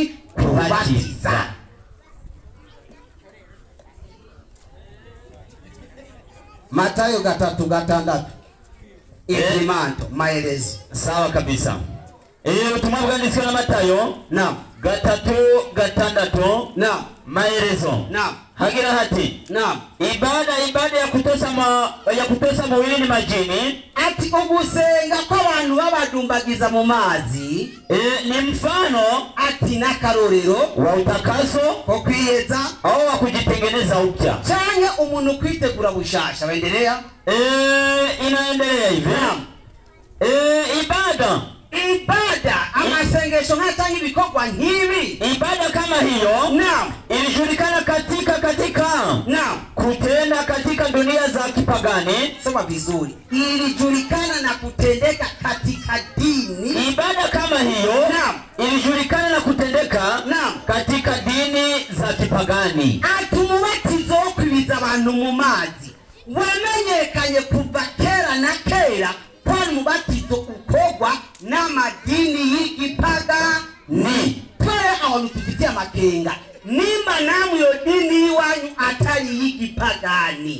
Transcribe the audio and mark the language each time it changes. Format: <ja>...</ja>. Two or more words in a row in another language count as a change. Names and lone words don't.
<sw>Kubatiza. Matayo 3:6 Imanto maelezi. Sawa kabisa.</sw> <rn>Ubutumwa bwanditswe na Matayo 3:6.</rn> <sw>Naam. Maelezo. Naam.</sw> <rn>Hagira hati.</rn> <sw>Naam. Ibada ya kutosa mwilini majini.</sw> <rn>Ati ugusenga kw'abantu babadumbagiza mu mazi</rn> <sw>Ni mfano</sw> <rn>ati n'akarorero</rn> <sw>wa utakaso</sw> <rn>ko kwiyeza</rn> <sw>au wa kujitengeneza upya.</sw> <rn>Cyane umuntu kwitegura bushasha.</rn> <sw>Baendelea. Inaendelea hivi. Naam.</sw> <rn>Ibada amasengesho nk'atanga ibikorwa nk'ibi.</rn> <sw>Ibada kama hiyo naam ilijulikana katika naam kutenda katika dunia za kipagani. Soma vizuri. Ilijulikana na kutendeka katika dini. Ibada kama hiyo naam ilijulikana na kutendeka naam katika dini za kipagani.</sw> <rn>Atumubatizo wo kwibiza abantu mu mazi wamenyekanye kuva kera na kera, kwa mubatizo ukogwa n'amadini y'igipagani. Twere aho ntufitia makenga nimba namwe yo dini iwanyu atari y'igipagani.</rn>